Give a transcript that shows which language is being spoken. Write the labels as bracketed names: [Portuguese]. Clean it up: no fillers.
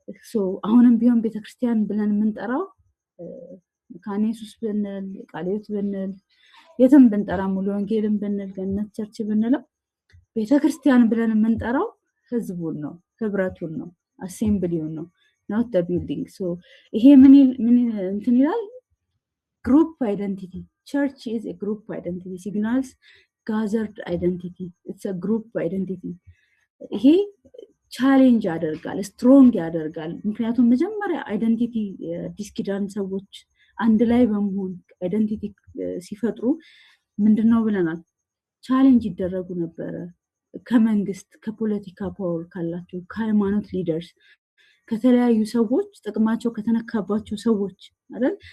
[Amharic] ሶ አሁንም ቢሆን ቤተክርስቲያን ብለን የምንጠራው ካኔሱስ ብንል ቃልዮት ብንል የትም ብንጠራ ሙሉ ወንጌልን ብንል ገነት ቸርች ብንለው ቤተክርስቲያን ብለን የምንጠራው ህዝቡን ነው፣ ህብረቱን ነው፣ አሴምብሊውን ነው፣ [English] not the building. [Amharic] so ይሄ ምን እንትን ይላል? [English] group identity. Church is a group identity, signals gathered identity. It's a group identity. [Amharic] ይሄ ቻሌንጅ ያደርጋል፣ ስትሮንግ ያደርጋል። ምክንያቱም መጀመሪያ አይደንቲቲ ዲስኪዳን ሰዎች አንድ ላይ በመሆን አይደንቲቲ ሲፈጥሩ ምንድነው ብለናል? ቻሌንጅ ይደረጉ ነበረ ከመንግስት፣ ከፖለቲካ ፓወር ካላቸው፣ ከሃይማኖት ሊደርስ፣ ከተለያዩ ሰዎች፣ ጥቅማቸው ከተነካባቸው ሰዎች አይደል?